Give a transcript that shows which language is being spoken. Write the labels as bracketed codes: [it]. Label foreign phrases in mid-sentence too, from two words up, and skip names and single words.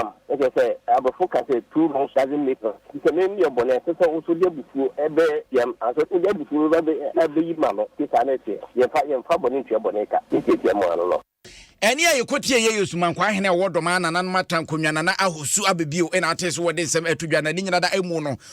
[ak] Ɛkyerɛ sɛ, aborɔfo ka sɛ, [en] "Two wrongs doesn't make right." [ak] Nti sɛ, mem yɛ bɔne, ɛsɛ sɛ woso de abufuo ɛbɛ yam, asɛ, wode abufuo ɛbɛ, ɛbɛyi ma no. Nti saa na ɛteɛ. Yɛmfa, yɛmfa bɔne ntua bɔne ka. Nti ɛtia mu ano no. Ɛne a yɛkɔtie yɛ yɛ Sumankɔ ahene a wɔwɔ Dɔmaa Nananom Atrankonnwa Nana Ahosu abɛbio ɛna ate sɛ wɔde nsɛm ato dwa na ne nyina da ɛmu no.